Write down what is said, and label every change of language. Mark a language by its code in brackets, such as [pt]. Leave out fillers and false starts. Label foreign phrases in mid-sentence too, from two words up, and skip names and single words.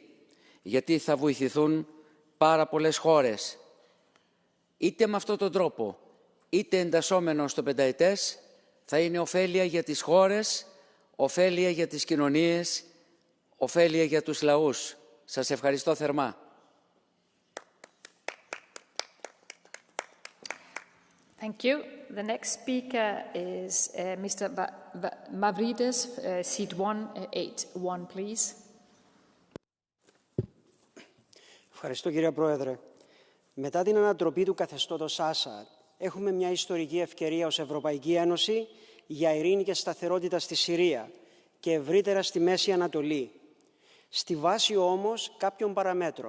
[el] Γιατί θα βοηθηθούν πάρα πολλές χώρες. Είτε με αυτόν τον τρόπο, είτε εντασσόμενο στο πενταετές, θα είναι ωφέλεια για τις χώρες, ωφέλεια για τις κοινωνίες, ωφέλεια για τους λαούς. Σας ευχαριστώ θερμά. [en] Thank you. The next speaker is Mr. Mavrides, seat 181, please. [el] Ευχαριστώ, κύριε Πρόεδρε. Μετά την ανατροπή του καθεστώτος Άσαντ, έχουμε μια ιστορική ευκαιρία ως Ευρωπαϊκή Ένωση για ειρήνη και σταθερότητα στη Συρία και ευρύτερα στη Μέση Ανατολή. Στη βάση όμως κάποιων παραμέτρων.